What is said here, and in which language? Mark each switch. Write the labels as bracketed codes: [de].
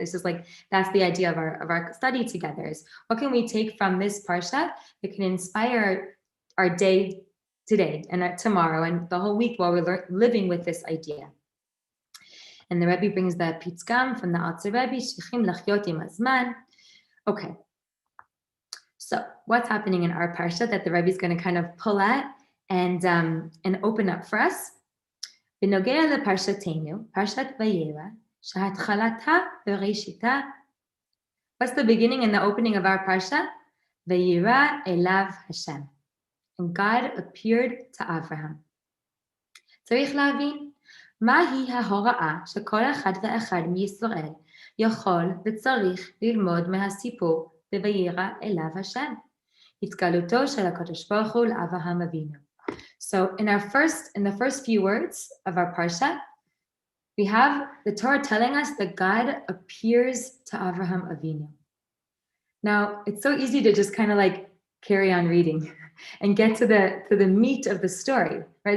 [en] It's just like, that's the idea of our study together, is what can we take from this Parsha that can inspire our day today and tomorrow and the whole week while we're living with this idea. And the Rebbe brings the Pitzgam from the Alter Rebbe, [he] Shichim Lachyot Im Hazman. [en] Okay. So what's happening in our Parsha that the Rebbe is going to kind of pull at and open up for us? [he] בנוגע לפרשתנו, פרשת וירא, שהתחלתה בראשיתה. [en] What's the beginning and the opening of our Parsha? [he] וירא אליו Hashem. [en] And God appeared to Abraham. [he] צריך להבין, מהי ההוראה שכל אחד ואחד מישראל יכול וצריך ללמוד מהסיפור וירא אליו השם. התגלותו של הקדוש ברוך הוא לאברהם אבינו. [en] So in the first few words of our Parsha, we have the Torah telling us that God appears to Avraham Avinu. Now, it's so easy to just kind of like carry on reading and get to the meat of the story, right?